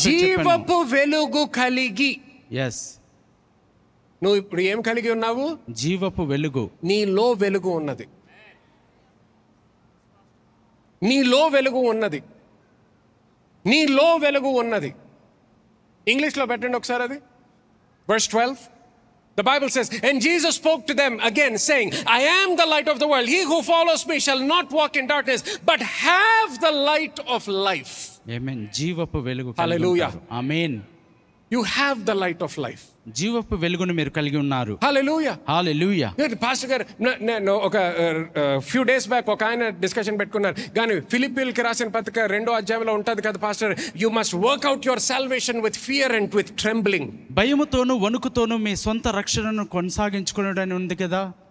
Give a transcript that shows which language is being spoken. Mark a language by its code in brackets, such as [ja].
[te] జీవపు వెలుగు కలిగి. [en] yes, [te] నువ్వు ఇప్పుడు ఏం కలిగి ఉన్నావు? జీవపు వెలుగు. నీలో వెలుగు ఉన్నది, నీలో వెలుగు ఉన్నది, నీలో వెలుగు ఉన్నది. ఇంగ్లీష్లో పెట్టండి ఒకసారి అది. Verse 12. [en] The Bible says, and Jesus spoke to them again, saying, I am the light of the world. He who follows me shall not walk in darkness, but have the light of life. [te] Amen. జీవపు వెలుగు. [en] Hallelujah. Amen. You have the light of life. [te] జీవపు వెలుగును మీరు కలిగి ఉన్నారు. [en] Hallelujah. Hallelujah. [te] Pastor గారు, ఒక [en] few days back [te] ఒక ఆయన డిస్కషన్ పెట్టుకున్నారు. కానీ ఫిలిప్పీయులకి రాసిన పత్రిక 2వ అధ్యాయంలో ఉంటుంది కదా pastor, [en] You must work out your salvation with fear and with trembling. [te] భయముతోను వణుకుతోను మీ సొంత రక్షణను కొనసాగించుకునేదని ఉంది కదా.